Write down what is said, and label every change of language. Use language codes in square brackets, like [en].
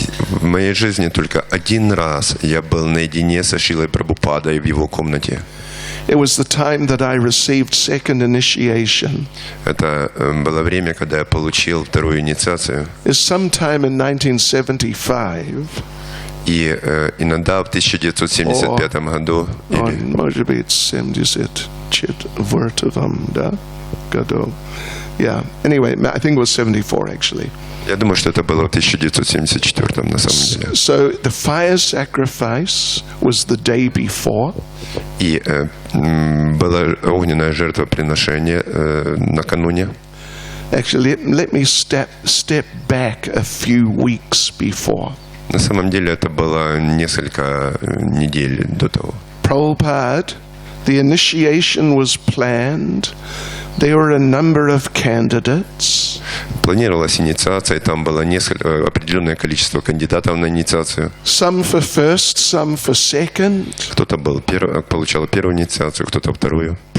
[ru] В моей жизни только один раз я был наедине со Шрилой Прабхупадой в его комнате. [en] It was the time that I received second initiation. [ru] Это было время, когда я получил вторую инициацию. [en] It's sometime in 1975. [ru] И иногда в 1975 году, Может быть, 74, да? Gadol. [en] Yeah. Anyway, I think it was 74 actually. [ru] Я думаю, что это было в 1974 на самом деле. [en] So the fire sacrifice was the day before. [ru] И было огненное жертвоприношение накануне. [en] Actually, let me step back a few weeks before. [ru] На самом деле это было несколько недель до того. [en] Prabhupada, the initiation was planned. There were a number of candidates. [ru] Планировалась инициация, и там было определенное количество кандидатов на инициацию. [en] Some for first, some for second. [ru] Кто-то получал первую инициацию, кто-то вторую.